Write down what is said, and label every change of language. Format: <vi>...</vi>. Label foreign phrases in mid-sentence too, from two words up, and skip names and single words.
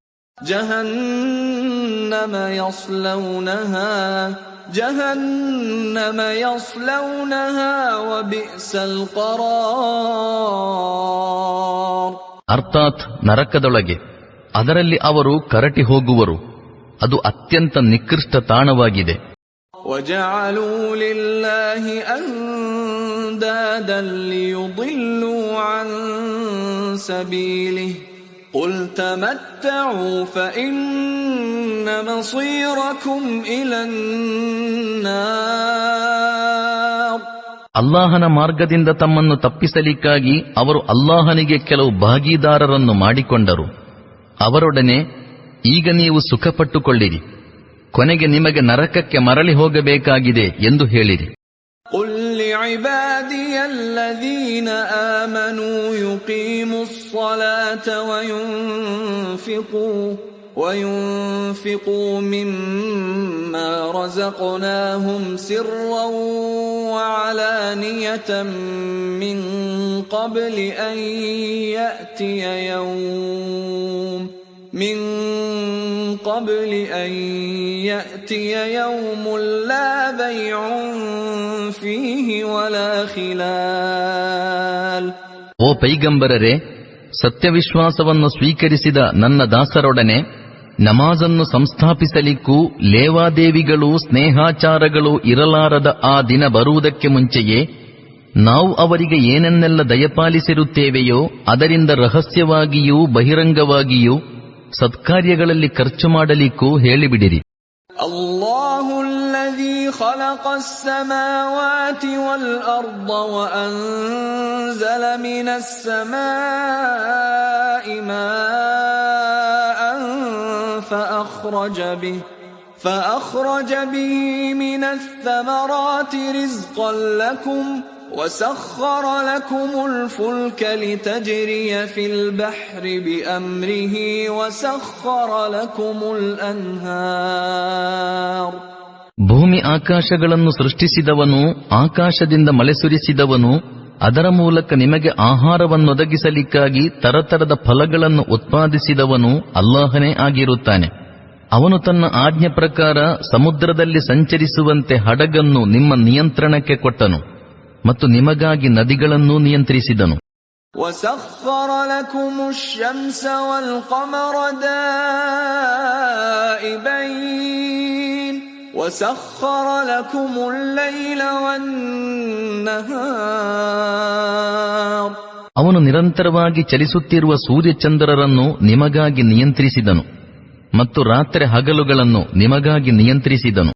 <ar>جهنم يصلونها وبئس القرار.</ar> <kn>ಅರ್ಥಾತ್ ನರಕದೊಳಗೆ, ಅದರಲ್ಲಿ ಅವರು ಕರಟಿ ಹೋಗುವರು, ಅದು ಅತ್ಯಂತ ನಿಕೃಷ್ಟ ತಾಣವಾಗಿದೆ.</kn> <ar>وَجَعَلُوا لِلَّهِ أَندَادًا لِيُضِلُّوا عَن سَبِيلِهِ قُلْ تَمَتَّعُوا فَإِنَّ مَصِيرَكُمْ إِلَى النَّارِ.</ar> <kn>ಅಲ್ಲಾಹನ ಮಾರ್ಗದಿಂದ ತಮ್ಮನ್ನು ತಪ್ಪಿಸಲಿಕ್ಕಾಗಿ ಅವರು ಅಲ್ಲಾಹನಿಗೆ ಕೆಲವು ಭಾಗೀದಾರರನ್ನು ಮಾಡಿಕೊಂಡರು. ಅವರೊಡನೆ ಈಗ ನೀವು ಸುಖಪಟ್ಟುಕೊಳ್ಳಿರಿ, ಕೊನೆಗೆ ನಿಮಗೆ ನರಕಕ್ಕೆ ಮರಳಿ ಹೋಗಬೇಕಾಗಿದೆ ಎಂದು ಹೇಳಿರಿ.</kn> <ar>قُلْ لِعِبَادِيَ الَّذِينَ آمَنُوا يُقِيمُوا الصَّلَاةَ وَيُنْفِقُوا مِمَّا رَزَقْنَاهُمْ سِرًّا وَعَلَانِيَةً مِّن قَبْلِ أن يأتي يوم لا بيع فيه ولا خلال.</ar> <kn>ಓ ಪೈಗಂಬರರೇ, ಸತ್ಯವಿಶ್ವಾಸವನ್ನು ಸ್ವೀಕರಿಸಿದ ನನ್ನ ದಾಸರೊಡನೆ ನಮಾಜನ್ನು ಸಂಸ್ಥಾಪಿಸಲಿಕ್ಕೂ ಲೇವಾದೇವಿಗಳು ಸ್ನೇಹಾಚಾರಗಳು ಇರಲಾರದ ಆ ದಿನ ಬರುವುದಕ್ಕೆ ಮುಂಚೆಯೇ ನಾವು ಅವರಿಗೆ ಏನನ್ನೆಲ್ಲ ದಯಪಾಲಿಸಿರುತ್ತೇವೆಯೋ ಅದರಿಂದ ರಹಸ್ಯವಾಗಿಯೂ ಬಹಿರಂಗವಾಗಿಯೂ ಸತ್ಕಾರ್ಯಗಳಲ್ಲಿ ಖರ್ಚು ಮಾಡಲಿಕ್ಕೂ ಹೇಳಿಬಿಡಿರಿ.</kn> <ar>الله الذي خلق السماوات والأرض وأنزل من السماء ماء فأخرج به من الثمرات رزقا لكم وسخر لكم الفلك لتجري في البحر بأمره وسخر لكم الأنهار.</ar> <kn>ಭೂಮಿ ಆಕಾಶಗಳನ್ನು ಸೃಷ್ಟಿಸಿದವನು, ಆಕಾಶದಿಂದ ಮಳೆ ಸುರಿಸಿದವನು, ಅದರ ಮೂಲಕ ನಿಮಗೆ ಆಹಾರವನ್ನೊದಗಿಸಲಿಕ್ಕಾಗಿ ತರತರದ ಫಲಗಳನ್ನು ಉತ್ಪಾದಿಸಿದವನು ಅಲ್ಲಾಹನೇ ಆಗಿರುತ್ತಾನೆ. ಅವನು ತನ್ನ ಆಜ್ಞೆ ಪ್ರಕಾರ ಸಮುದ್ರದಲ್ಲಿ ಸಂಚರಿಸುವಂತೆ ಹಡಗನ್ನು ನಿಮ್ಮ ನಿಯಂತ್ರಣಕ್ಕೆ ಕೊಟ್ಟನು ಮತ್ತು ನಿಮಗಾಗಿ ನದಿಗಳನ್ನೂ ನಿಯಂತ್ರಿಸಿದನು.</kn> <ar>وَسَخَّرَ لَكُمُ الشَّمْسَ وَالْقَمَرَ دَائِبَيْنِ وَسَخَّرَ لَكُمُ اللَّيْلَ وَالنَّهَارَ.</ar> <kn>ಅವನು ನಿರಂತರವಾಗಿ ಚಲಿಸುತ್ತಿರುವ ಸೂರ್ಯಚಂದ್ರರನ್ನು ನಿಮಗಾಗಿ ನಿಯಂತ್ರಿಸಿದನು ಮತ್ತು ರಾತ್ರಿ ಹಗಲುಗಳನ್ನು ನಿಮಗಾಗಿ ನಿಯಂತ್ರಿಸಿದನು.</kn>